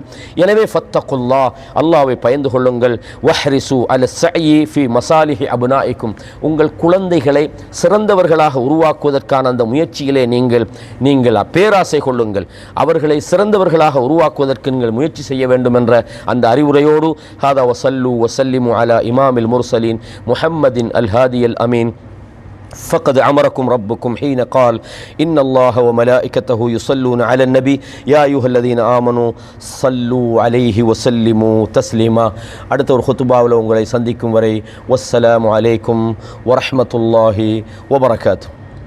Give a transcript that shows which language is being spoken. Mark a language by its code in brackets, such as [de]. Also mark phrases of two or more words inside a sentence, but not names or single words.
[ta] எனவே ஃபத்தகுல்லா, அல்லாஹ்வை பயந்து கொள்ளுங்கள். [ar] واحرصوا على السعي في مصالح أبنائكم, [ta] உங்கள் குழந்தைகளை சிறந்தவர்களாக உருவாக்குவதற்கான அந்த முயற்சியிலே நீங்கள் பேராசை கொள்ளுங்கள். அவர்களை சிறந்தவர்களாக உருவாக்குவதற்கு நீங்கள் முயற்சி செய்ய வேண்டும் என்ற அந்த அறிவுரையோடு [ar] هذا وصلوا وسلموا على إمام المرسلين محمد الهادي الأمين. فقد أمركم ربكم حين قال إن الله وملائكته يصلون على النبي يا أيها الذين آمنوا صلوا عليه وسلموا تسليما. [ta] அடுத்த ஒரு ஹுத்பாவில் உங்களை சந்திக்கும் வரை [ar] والسلام عليكم ورحمة الله وبركاته.